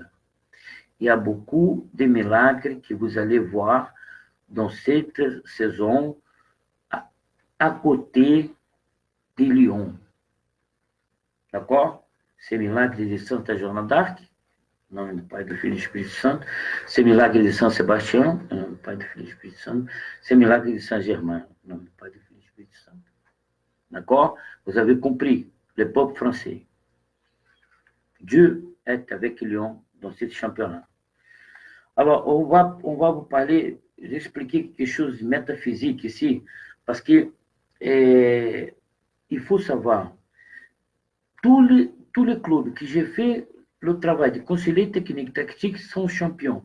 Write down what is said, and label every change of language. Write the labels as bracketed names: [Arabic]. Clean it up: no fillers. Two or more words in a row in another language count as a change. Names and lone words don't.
[French] Il y a beaucoup de miracles que vous allez voir dans cette saison à côté de Lyon. D'accord? C'est milagre de Santa Joana d'Arc, nom du [Portuguese] Pai, do Filho e do Espírito Santo. [French] C'est milagre de São Sebastião, nom du [Portuguese] Pai, do Filho e do Espírito Santo. [French] C'est milagre de Saint-Germain, nom du [Portuguese] Pai, do Filho e do Espírito Santo. [French] D'accord? Vous avez compris, le peuple français. Dieu est avec Lyon dans ce championnat. Alors, on va vous parler, expliquer quelque chose de métaphysique ici, parce que il faut savoir, tous les clubs que j'ai fait le travail de conseiller technique tactique sont champions.